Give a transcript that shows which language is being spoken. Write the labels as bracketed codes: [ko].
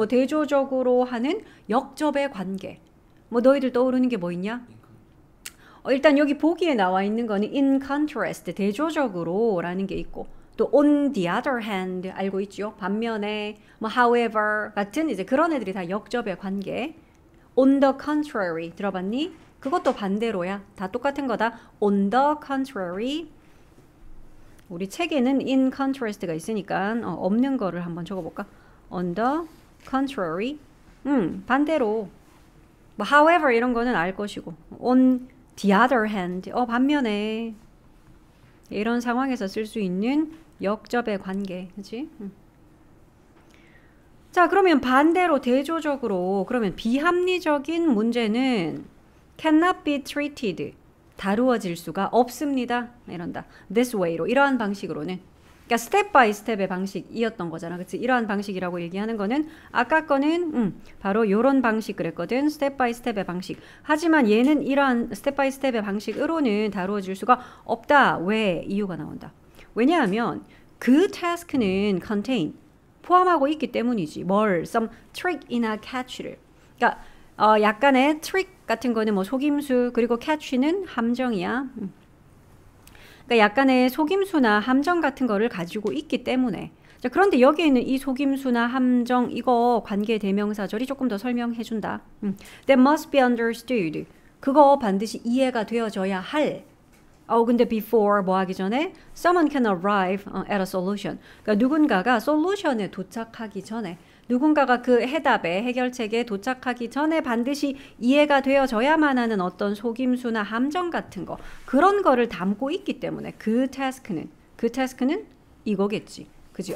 [ko] 대조적으로 하는 역접의 관계. 너희들 떠오르는 게 뭐 있냐? 일단 여기 보기에 나와 있는 거는 [en] in contrast, [ko] 대조적으로 라는 게 있고 또 [en] on the other hand [ko] 알고 있죠? 반면에 [en] however [ko] 같은 이제 그런 애들이 다 역접의 관계. [en] on the contrary [ko] 들어봤니? 그것도 반대로야. 다 똑같은 거다. [en] on the contrary. [ko] 우리 책에는 in contrast가 있으니까 없는 거를 한번 적어볼까? [en] on the contrary. [ko] 반대로. [en] however [ko] 이런 거는 알 것이고 [en] on the other hand. [ko] 반면에. 이런 상황에서 쓸 수 있는 역접의 관계. 그치? 자, 그러면 반대로 대조적으로 그러면 비합리적인 문제는 [en] cannot be treated. [ko] 다루어질 수가 없습니다. 이런다. [en] this way [ko] 로. 이러한 방식으로는. 그러니까 스텝 바이 스텝의 방식이었던 거잖아. 그치? 이러한 방식이라고 얘기하는 거는 아까 거는 바로 요런 방식 그랬거든. 스텝 바이 스텝의 방식. 하지만 얘는 이러한 스텝 바이 스텝의 방식으로는 다루어질 수가 없다. 왜? 이유가 나온다. 왜냐하면 그 task는 contain 포함하고 있기 때문이지. 뭘? [en] some trick이나 catch를. [ko] 그러니까 약간의 trick 같은 거는 속임수 그리고 catch는 함정이야. 그러니까 약간의 속임수나 함정 같은 거를 가지고 있기 때문에. 자, 그런데 여기에 있는 이 속임수나 함정 이거 관계 대명사절이 조금 더 설명해 준다. [en] That must be understood. [ko] 그거 반드시 이해가 되어져야 할 근데 [en] before [ko] 뭐 하기 전에 [en] someone can arrive at a solution. [ko] 그러니까 누군가가 솔루션에 도착하기 전에 누군가가 그 해답에 해결책에 도착하기 전에 반드시 이해가 되어져야만 하는 어떤 속임수나 함정 같은 거 그런 거를 담고 있기 때문에 그 태스크는 이거겠지. 그지?